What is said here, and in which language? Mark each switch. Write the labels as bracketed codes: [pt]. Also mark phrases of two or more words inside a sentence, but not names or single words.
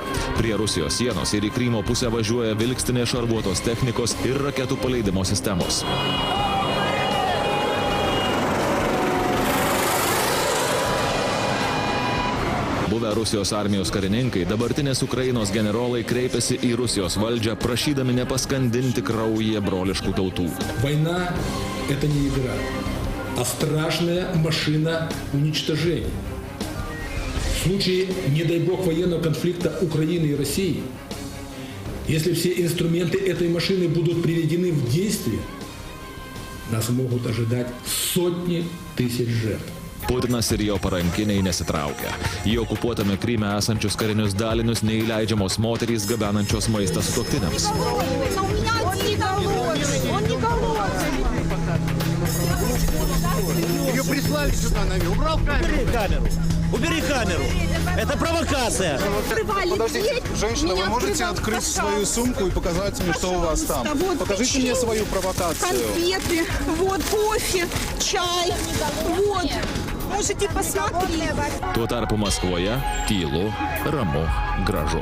[lt] Prie Rusijos sienos ir į Krymo pusę važiuoja vilkstinės šarvuotos technikos ir raketų paleidimo sistemos. Buvę Rusijos armijos karininkai, dabartinės Ukrainos generolai kreipiasi į Rusijos valdžią, prašydami nepaskandinti kraujyje broliškų tautų. [ru] Война – это не игра, а страшная машина уничтожения. В случае, не дай бог, военного конфликта Украины и России, если все инструменты этой машины будут приведены в действие, нас могут ожидать сотни тысяч жертв. [lt] Putinas ir jo parankiniai nesitraukia. Į okupuotame Kryme esančius karinius dalinius neįleidžiamos moterys gabenančios maistą sutuoktiniams. [ru] Ее прислали сюда, наверное. Убрал камеру. Убери камеру. Это провокация. Подождите, женщина, вы можете открыть свою сумку и показать мне, что у вас там? Покажите мне свою провокацию. Конфеты, вот кофе, чай, вот. Можете посмотреть. [lt] Tuo tarpu Maskvoje tylu, ramu, gražu.